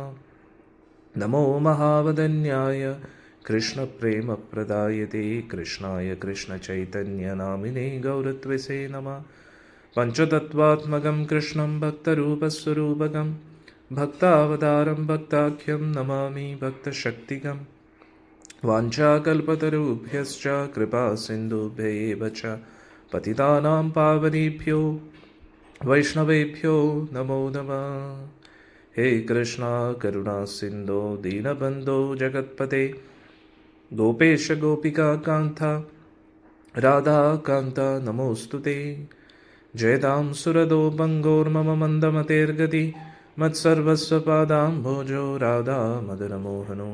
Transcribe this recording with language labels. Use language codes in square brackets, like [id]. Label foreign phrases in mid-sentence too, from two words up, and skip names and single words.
[sa] നമോ മഹാവദന്യായ കൃഷ്ണപ്രേമപ്രദായതേ കൃഷ്ണായ കൃഷ്ണചൈതന്യനാമിനേ ഗൗരത്വസേ നമഃ. പഞ്ചതത്വാത്മകം കൃഷ്ണം ഭക്തരൂപസ്വരൂപകം ഭക്താവതാരം ഭക്താഖ്യം നമാമി ഭക്തശക്തികം. വാഞ്ചാകൽപതരുഭ്യശ്ച കൃപാസിന്ധുഭ്യൈവ ച പതിതാനാം പാവനേഭ്യോ വൈഷ്ണവേഭ്യോ നമോ നമഃ. ഹേ കൃഷ്ണ കരുണാ സിന്ധോ ദീനബന്ധോ ജഗത്പതേ ഗോപേശ ഗോപികാകാന്ത രാധാകാന്ത നമോസ്തുതേ. ജയതാം സുരദോ ഭംഗോർമമ മന്ദമതേർഗതി മത്സർവസ്വപാദാംഭോജോ രാധാ മദനമോഹനോ.